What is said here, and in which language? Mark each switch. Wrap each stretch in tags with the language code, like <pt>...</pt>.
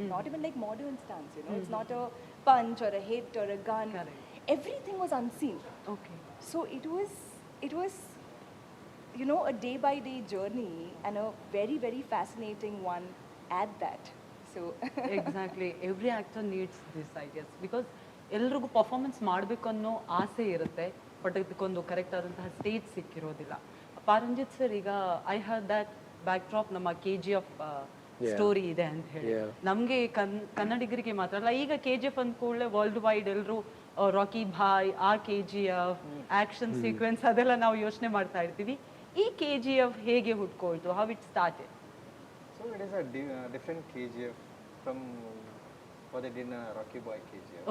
<en>Not even like modern stunts, It's not a punch or a hit or a gun. Correct. Everything was unseen. Okay. So it was, a day-by-day journey and a very, very fascinating one at that. So Exactly. Every actor needs this, I guess.</en> <kn>Because ಎಲ್ರಿಗೂ performance ಮಾಡಬೇಕು ಅನ್ನೋ ಆಸೆ ಇರುತ್ತೆ, but ಇದಕ್ಕೊಂದು correct ಆದಂತಹ stage ಸಿಕ್ಕಿರೋದಿಲ್ಲ. Pa. Ranjith sir, ಈಗ</kn> <en>I have that backdrop</en> <kn>ನಮ್ಮ KGF story ಇದೆ ಅಂತ ಹೇಳಿ. ನಮಗೆ ಕನ್ನಡಿಗರಿಗೆ ಮಾತ್ರ ಅಲ್ಲ, ಈಗ KGF ಅಂದ ಕೂಡಲೇ ವರ್ಲ್ಡ್ ವೈಡ್ ಎಲ್ಲರೂ ರಾಕಿ ಭಾಯ್, ಆ KGF, ಆಕ್ಷನ್ ಸೀಕ್ವೆನ್ಸ್ ಅದೆಲ್ಲ ನಾವು ಯೋಚನೆ ಮಾಡ್ತಾ ಇರ್ತೀವಿ. ಈ KGF ಹೇಗೆ ಹುಟ್ಕೊಳ್ತು?</kn> <en>How it started? So it is a different KGF from what they did in Rocky Boy KGF.</en>